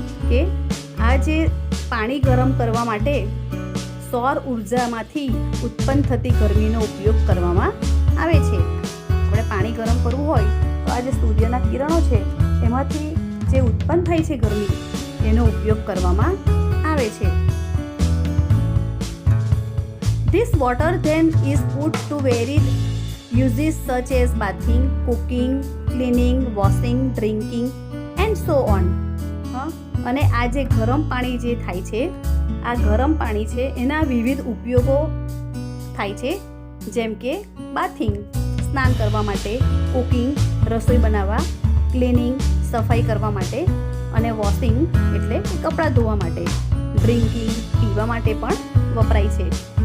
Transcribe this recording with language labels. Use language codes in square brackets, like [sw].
[gu] કે આ જે પાણી ગરમ કરવા માટે સૌર ઉર્જામાંથી ઉત્પન્ન થતી ગરમીનો ઉપયોગ કરવામાં આવે છે. આપણે પાણી ગરમ કરવું હોય તો આ જે સૂર્યના કિરણો છે એમાંથી જે ઉત્પન્ન થાય છે ગરમી, એનો ઉપયોગ કરવામાં આવે છે. [en] This water then is put to varied uses such as bathing, cooking, cleaning, washing, drinking and so on. [gu] અને આ જે ગરમ પાણી જે થાય છે, આ ગરમ પાણી છે એના વિવિધ ઉપયોગો થાય છે. જેમ કે બાથિંગ, સ્નાન કરવા માટે, કુકિંગ, રસોઈ બનાવવા, ક્લિનિંગ, સફાઈ કરવા માટે, અને વોશિંગ એટલે કપડાં ધોવા માટે, ડ્રિંકિંગ, પીવા માટે પણ વપરાય છે.